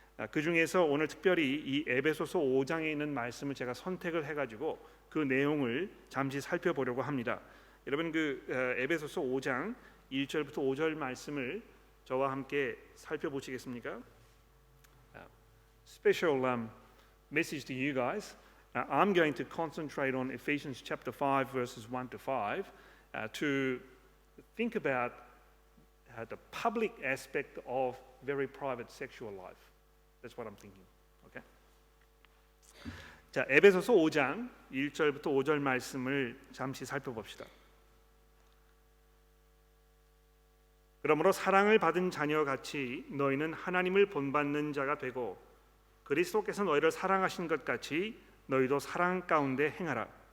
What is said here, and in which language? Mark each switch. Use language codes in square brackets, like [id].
[ko] 그 중에서 오늘 특별히 이 에베소서 5장에 있는 말씀을 제가 선택을 해가지고 그 내용을 잠시 살펴보려고 합니다. 여러분 에베소서 5장 1절부터 5절 말씀을 저와 함께 살펴보시겠습니까? [en] Special message to you guys. I'm going to concentrate on Ephesians chapter 5 verses 1 to 5 to think about the public aspect of very private sexual life. That's what I'm thinking. Okay? [ko] 자, 에베소서 5장 1절부터 5절 말씀을 잠시 살펴봅시다. 그러므로 사랑을 받은 자녀같이 너희는 하나님을 본받는 자가 되고 그리스도께서 너희를 사랑하신 것 같이 너희도 사랑 가운데 행하라.